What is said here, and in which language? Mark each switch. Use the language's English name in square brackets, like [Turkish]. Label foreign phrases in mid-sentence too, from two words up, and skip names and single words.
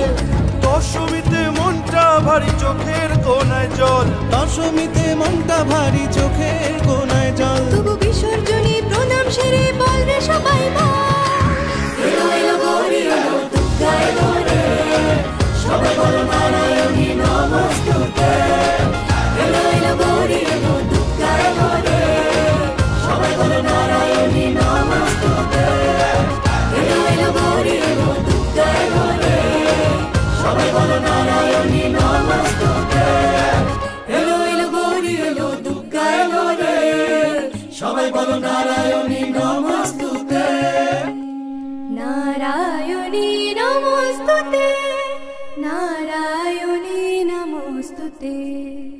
[Bangla] দশমীতে মনটা ভারী চোখের কোনায় জল দশমীতে মনটা ভারী চোখের কোনায় জল তবু বিসর্জনী প্রণাম সেরে বলবে সবাই এলো এলো গৌরী এলো দুর্গা এলো রে সবাই বলো [Sanskrit] नारायणी नमस्तुते [Bangla] এলো এলো গৌরী এলো দুর্গা এলো রে সবাই বলো [Sanskrit] नारायणी नमस्तुते [Bangla] এলো এলো গৌরী এলো দুর্গা এলো রে সবাই বলো [Sanskrit] नारायणी नमस्तुते [Bangla] এলো এলো গৌরী এলো দুর্গা এলো রে সবাই বলো [Sanskrit] नारायणी नमस्तुते नारायणी नमस्तुते नारायणी नमोस्तुते।